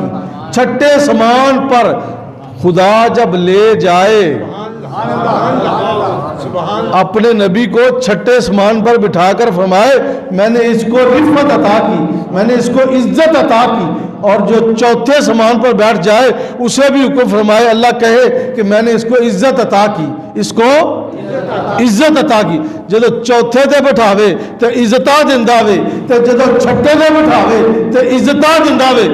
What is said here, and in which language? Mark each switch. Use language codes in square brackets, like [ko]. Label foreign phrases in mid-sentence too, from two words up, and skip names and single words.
[ur] چھٹے سمان پر خدا جب لے جائے اپنے نبی کو چھٹے سمان پر بٹھا کر فرمائے میں نے اس کو رفت عطا کی، میں نے اس کو عزت عطا کی. اور جو چوتھے سمان پر بیٹھ جائے اسے بھی حکم فرمائے، اللہ کہے کہ میں نے اس کو عزت عطا کی، اس کو عزت عطا کی. [pa] جدو چوتھے تے بٹھاوے تے عزتاں دیندا وے، تے جدو چھٹے تے بٹھاوے تے عزتاں دیندا وے.